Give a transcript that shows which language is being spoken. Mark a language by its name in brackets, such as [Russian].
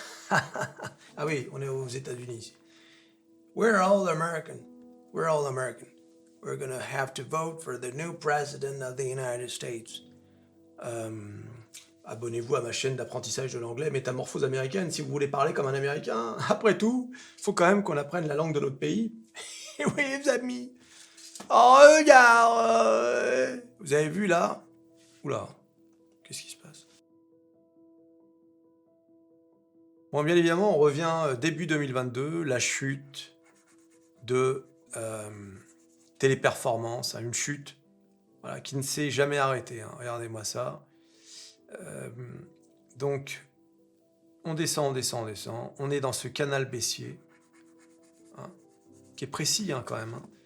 [French] Ah oui, on est aux États-Unis ici. [English] We're all American. We're all American. We're gonna have to vote for the new president of the United States. [French] Abonnez-vous à ma chaîne d'apprentissage de l'anglais Métamorphose américaine si vous voulez parler comme un Américain. Après tout, il faut quand même qu'on apprenne la langue de notre pays. Et oui, les amis. Oh, regarde. Vous avez vu là? Oula, qu'est-ce qui se passe? Bon, bien évidemment, on revient début 2022, la chute de Téléperformance, une chute voilà, qui ne s'est jamais arrêtée. Hein. Regardez-moi ça. Donc, on descend, on descend, on descend. On est dans ce canal baissier, hein, qui est précis hein, quand même. Hein.